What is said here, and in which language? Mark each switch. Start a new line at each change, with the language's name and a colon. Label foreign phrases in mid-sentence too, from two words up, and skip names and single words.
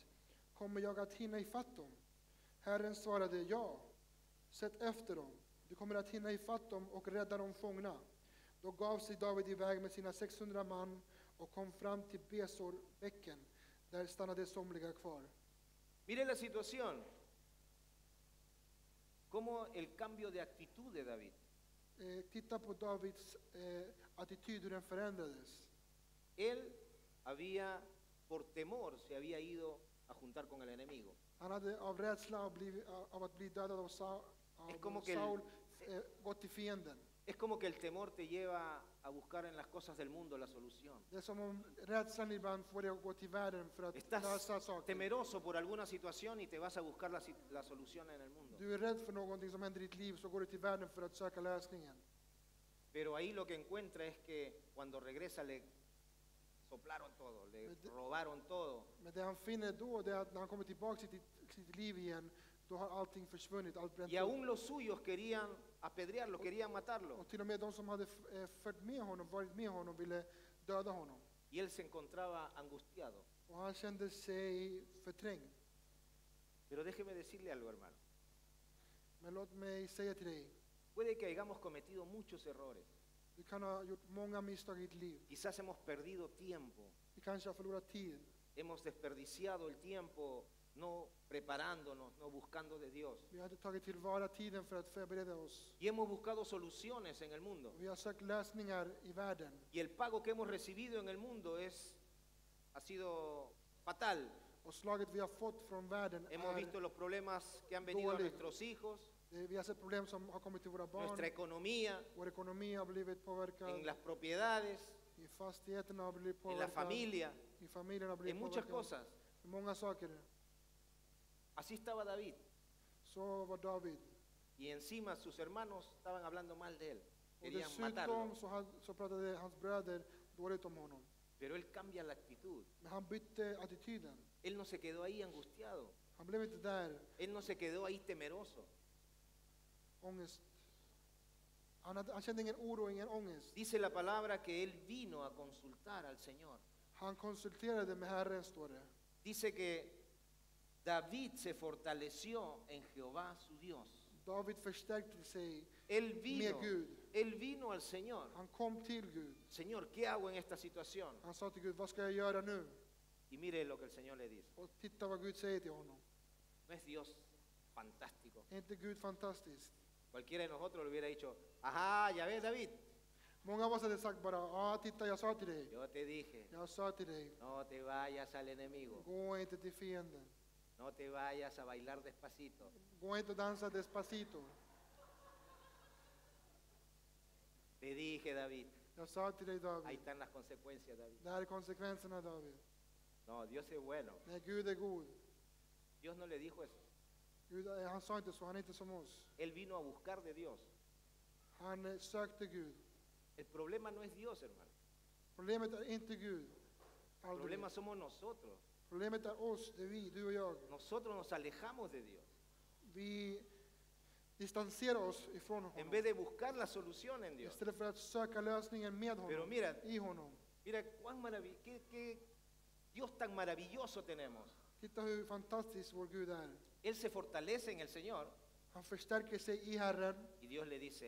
Swedish: Kommer jag att hinna ifatt dem? Herren svarade, ja, sätt efter dem. Du kommer att hinna ifatt dem och rädda dem fångna. Då gav sig David iväg med sina 600 man och kom fram till Besorbäcken. Där stannade somliga kvar.
Spanish: Mire la situación, cómo el cambio de actitud de David.
Swedish: Titta på Davids attityd, hur den förändrades.
Spanish: Él había, por temor, se había ido a juntar con el enemigo.
Swedish: Han hade av rädsla av att bli dödad av
Spanish: como que
Swedish: Saul gått till fienden.
Spanish: Es como que el temor te lleva a buscar en las cosas del mundo la solución.
Swedish: Det är som om rädslan ibland får dig att gå till världen för att
Spanish: Estás
Swedish: lösa saker.
Spanish: temeroso por alguna situación y te vas a buscar la solución en el mundo.
Swedish: Du är rädd för någonting som händer i ditt liv, så går du till världen för att söka lösningen.
Spanish: Pero ahí lo que encuentra es que cuando regresa soplaron todo, le
Swedish: Men det-
Spanish: robaron todo.
Swedish: Men det han finner då, det är att när han kommer tillbaka till sitt liv igen, då har allting försvunnit, allt bränt
Spanish: Y
Swedish: upp.
Spanish: aún los suyos querían apedrearlo, querían matarlo.
Swedish: Och till och med de som hade följt med honom, varit med honom, ville döda honom.
Spanish: Y él se encontraba angustiado.
Swedish: Och han kände sig förträngd.
Spanish: Pero déjeme decirle algo, hermano.
Swedish: Men låt mig säga till dig,
Spanish: Puede que hayamos cometido muchos errores.
Swedish: du kan ha gjort många misstag i ditt liv.
Spanish: Quizás hemos perdido tiempo.
Swedish: Vi kanske har förlorat tid.
Spanish: Hemos desperdiciado el tiempo no preparándonos, no buscando de Dios.
Swedish: Vi har inte tagit tillvara tiden för att förbereda oss.
Spanish: Y hemos buscado soluciones en el mundo.
Swedish: Vi har sökt lösningar i världen.
Spanish: Y el pago que hemos recibido en el mundo ha sido fatal.
Swedish: Och slaget vi har fått från världen
Spanish: Hemos visto
Swedish: är,
Spanish: los problemas que han venido a
Swedish: Dålig.
Spanish: nuestros hijos,
Swedish: vi har sett problem som har kommit till våra barn.
Spanish: nuestra economía,
Swedish: Vår ekonomi har blivit
Spanish: en
Swedish: påverkad.
Spanish: las propiedades,
Swedish: I fastigheterna har blivit
Spanish: en la
Swedish: påverkad.
Spanish: familia,
Swedish: I familjen har
Spanish: en
Swedish: blivit
Spanish: muchas
Swedish: påverkad.
Spanish: cosas.
Swedish: I många saker.
Spanish: Así estaba David.
Swedish: Så var David.
Spanish: Y encima sus hermanos estaban hablando mal de él.
Swedish: Och
Spanish: Querían matarlo.
Swedish: dessutom så pratade hans bröder dåligt om honom.
Spanish: Pero él cambia la actitud.
Swedish: Men han bytte attityden.
Spanish: Él no se quedó ahí angustiado.
Swedish: Han blev inte där,
Spanish: Él no se quedó ahí temeroso.
Swedish: ångest. Han kände ingen oro, ingen ångest.
Spanish: Dice la palabra que él vino a consultar al Señor.
Swedish: Han konsulterade med Herren, står det.
Spanish: Dice que David se fortaleció en Jehová su Dios.
Swedish: David förstärkte sig
Spanish: Él
Swedish: med
Spanish: vino,
Swedish: Gud.
Spanish: él vino al Señor.
Swedish: Han kom till Gud.
Spanish: Señor, ¿qué hago en esta situación?
Swedish: Han sa till Gud, vad ska jag göra nu?
Spanish: Y mire lo que el Señor le dice.
Swedish: Och titta vad Gud säger till honom.
Spanish: ¿No es Dios fantástico?
Swedish: Är inte Gud fantastisk?
Spanish: Cualquiera de nosotros le hubiera dicho, ajá, ya ves David,
Swedish: Många av oss hade sagt bara, titta jag sa till dig.
Spanish: yo te dije,
Swedish: Jag sa till dig,
Spanish: no te vayas al enemigo,
Swedish: gå inte till fienden.
Spanish: no te vayas a bailar despacito.
Swedish: Gå inte och dansa despacito.
Spanish: Te dije, David,
Swedish: Jag sa till dig,
Spanish: ahí
Swedish: David.
Spanish: están las consecuencias, David.
Swedish: Det här är konsekvenserna, David.
Spanish: No, Dios es bueno.
Swedish: Nej, Gud är god.
Spanish: Dios no le dijo eso.
Swedish: Gud, han sa inte så, han är inte som oss.
Spanish: Él vino a buscar de Dios.
Swedish: Han sökte Gud.
Spanish: El problema no es Dios, hermano.
Swedish: Problemet är inte Gud.
Spanish: El
Swedish: Aldrig.
Spanish: problema somos nosotros.
Swedish: Problemet är oss, det är vi, du och jag.
Spanish: Nosotros nos alejamos de Dios.
Swedish: Vi distanserar oss ifrån
Spanish: En
Swedish: honom.
Spanish: vez de buscar la solución en Dios.
Swedish: Istället för att söka lösningen med
Spanish: Pero
Swedish: honom,
Spanish: mira,
Swedish: i honom.
Spanish: mira qué Dios tan maravilloso tenemos.
Swedish: Titta hur fantastisk vår Gud är.
Spanish: Él se fortalece en el Señor
Swedish: Han förstärker sig i Herren
Spanish: y Dios le dice,